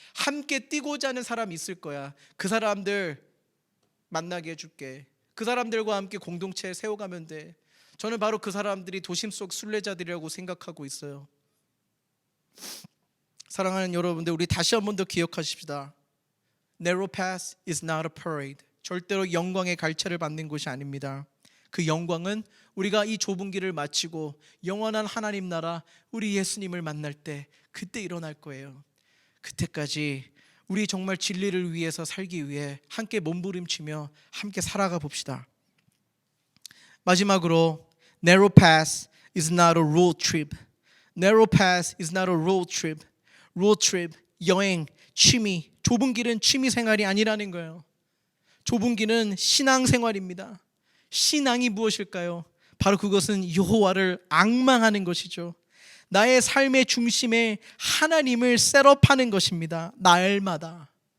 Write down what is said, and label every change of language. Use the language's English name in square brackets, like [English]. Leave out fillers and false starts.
[Korean] 함께 뛰고자 하는 사람이 있을 거야. 그 사람들 만나게 해줄게. 그 사람들과 함께 공동체 세워가면 돼. 저는 바로 그 사람들이 도심 속 순례자들이라고 생각하고 있어요. 사랑하는 여러분들, 우리 다시 한 번 더 기억하십시다. [English] Narrow path is not a parade. [Korean] 절대로 영광의 갈채를 받는 곳이 아닙니다. 그 영광은 우리가 이 좁은 길을 마치고 영원한 하나님 나라 우리 예수님을 만날 때 그때 일어날 거예요. 그때까지 우리 정말 진리를 위해서 살기 위해 함께 몸부림치며 함께 살아가 봅시다. 마지막으로 [English] Narrow path is not a road trip. Narrow path is not a road trip. [Korean] Road trip, 여행, 취미. 좁은 길은 취미 생활이 아니라는 거예요. 좁은 길은 신앙 생활입니다. 신앙이 무엇일까요? 바로 그것은 여호와를 앙망하는 것이죠. 나의 삶의 중심에 하나님을 셋업하는 것입니다. 날마다.